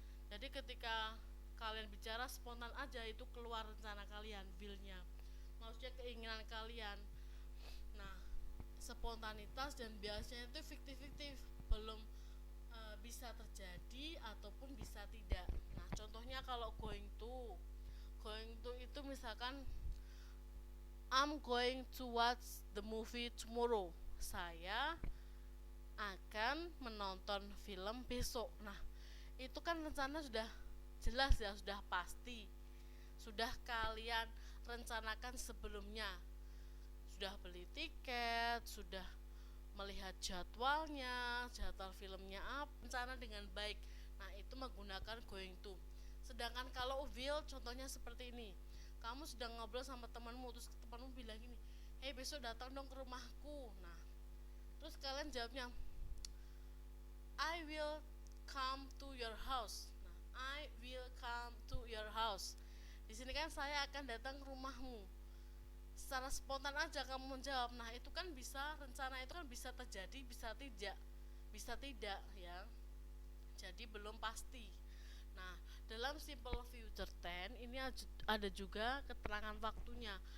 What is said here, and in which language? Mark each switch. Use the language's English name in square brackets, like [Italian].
[Indonesian] Jadi ketika kalian bicara spontan aja, itu keluar rencana kalian, will-nya, maksudnya keinginan kalian. Nah, spontanitas dan biasanya itu fiktif-fiktif, belum bisa terjadi ataupun bisa tidak. Nah, contohnya kalau [English] going to [Indonesian] itu misalkan [English] I'm going to watch the movie tomorrow. [Indonesian] Saya akan menonton film besok. Nah, itu kan rencana sudah jelas ya, sudah pasti, sudah kalian rencanakan sebelumnya, sudah beli tiket, sudah melihat jadwal filmnya apa, rencana dengan baik. Nah, itu menggunakan going to. Sedangkan kalau will, contohnya seperti ini, kamu sedang ngobrol sama temanmu, terus temanmu bilang gini, hey, besok datang dong ke rumahku. Nah, terus kalian jawabnya, [English] I will come to your house. Nah, I will come to your house. [Indonesian] Di sini kan saya akan datang ke rumahmu. Secara spontan aja kamu menjawab. Nah, itu kan bisa, rencana itu kan bisa terjadi, bisa tidak ya. Jadi belum pasti. Nah, dalam simple future tense ini ada juga keterangan waktunya.